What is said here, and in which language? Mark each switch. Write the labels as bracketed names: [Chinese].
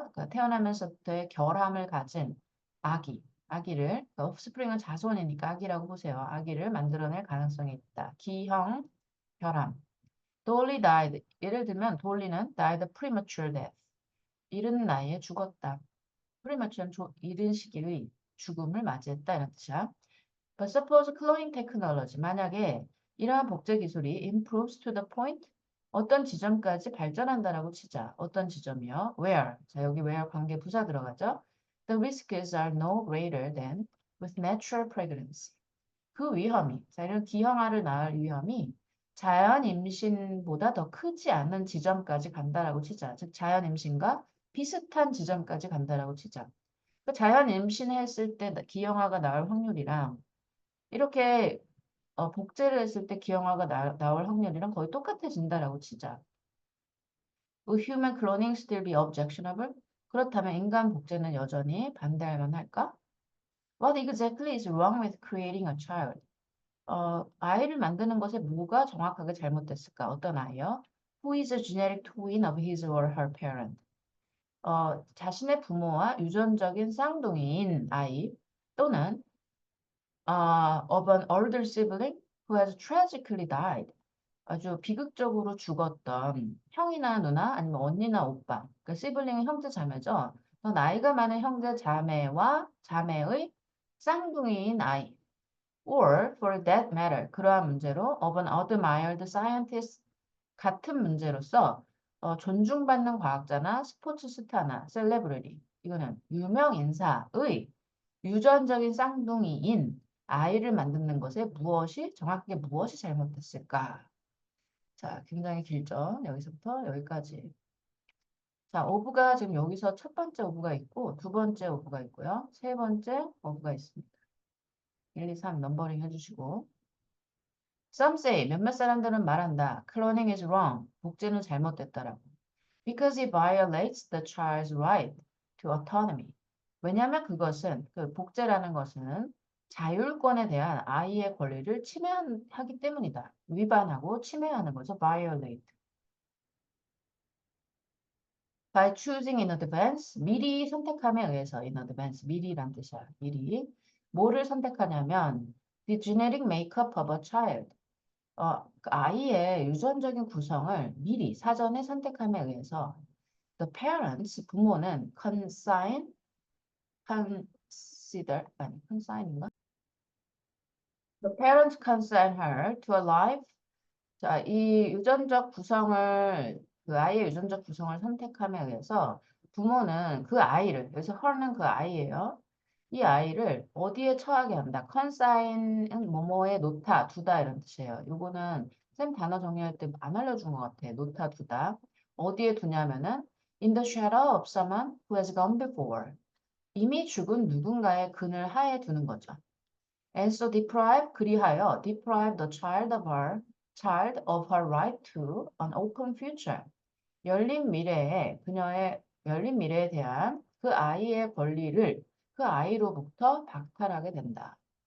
[Korean] 태어나면서부터의 결함을 가진 아기를, offspring은 자손이니까 아기라고 보세요. 아기를 만들어낼 가능성이 있다. 기형, 결함. [English] Dolly died. [Korean] 예를 들면 [English] dolly는 died a premature death. [Korean] 이른 나이에 죽었다. premature는 이른 시기의 죽음을 맞이했다 이런 뜻이야. [English] But suppose cloning technology. [Korean] 만약에 이러한 복제 기술이 [English] improves to the point [Korean] 어떤 지점까지 발전한다라고 치자. 어떤 지점이요? [English] Where? [Korean] 자, 여기 where 관계 부사 들어가죠. [English] The risks are no greater than with natural pregnancy. [Korean] 그 위험이, 자, 이런 기형아를 낳을 위험이 자연 임신보다 더 크지 않은 지점까지 간다라고 치자. 즉, 자연 임신과 비슷한 지점까지 간다라고 치자. 그 자연 임신했을 때 기형아가 나올 확률이랑 이렇게 복제를 했을 때 기형아가 나올 확률이랑 거의 똑같아진다라고 치자. [English] Will human cloning still be objectionable? [Korean] 그렇다면 인간 복제는 여전히 반대할 만할까? [English] What exactly is wrong with creating a child? [Korean] 아이를 만드는 것에 뭐가 정확하게 잘못됐을까? 어떤 아이요? [English] Who is a genetic twin of his or her parent? [Korean] 자신의 부모와 유전적인 쌍둥이인 아이 또는 [English] of an older sibling who has tragically died. [Korean] 아주 비극적으로 죽었던 형이나 누나 아니면 언니나 오빠. 그러니까 시블링은 형제 자매죠. 더 나이가 많은 형제 자매와 자매의 쌍둥이인 아이. [English] Or for that matter, [Korean] 그러한 문제로 [English] of an admired scientist [Korean] 같은 문제로서 존중받는 과학자나 스포츠 스타나 셀레브리티 이거는 유명 인사의 유전적인 쌍둥이인 아이를 만드는 것에 정확하게 무엇이 잘못됐을까? 자, 굉장히 길죠. 여기서부터 여기까지. 자, 오브가 지금 여기서 첫 번째 오브가 있고 두 번째 오브가 있고요. 세 번째 오브가 있습니다. 1, 2, 3 넘버링 해주시고 [English] Some say [Korean] 몇몇 사람들은 말한다. [English] Cloning is wrong. [Korean] 복제는 잘못됐다라고. [English] because it violates the child's right to autonomy. [Korean] 왜냐하면 그것은 그 복제라는 것은 자율권에 대한 아이의 권리를 침해하기 때문이다. 위반하고 침해하는 거죠. [English] violate. By choosing in advance, [Korean] 미리 선택함에 의해서 in advance, 미리란 뜻이야. 미리. 뭐를 선택하냐면 [English] the genetic makeup of a child. [Korean] 그 아이의 유전적인 구성을 미리 사전에 선택함에 의해서 the parents, 부모는 consign인가? [English] The parents consign her to a life. [Korean] 자, 이 유전적 구성을, 그 아이의 유전적 구성을 선택함에 의해서 부모는 그 아이를, 여기서 her는 그 아이예요. 이 아이를 어디에 처하게 한다. consign은 뭐뭐에 놓다, 두다 이런 뜻이에요. 요거는 쌤 단어 정리할 때 안 알려준 것 같아. 놓다, 두다. 어디에 두냐면은 [English] in the shadow of someone who has gone before. [Korean] 이미 죽은 누군가의 그늘 하에 두는 거죠. [English] And so deprive, [Korean] 그리하여 [English] deprive the child of her right to an open future. [Korean] 열린 미래에 그녀의 열린 미래에 대한 그 아이의 권리를 그 아이로부터 박탈하게 된다.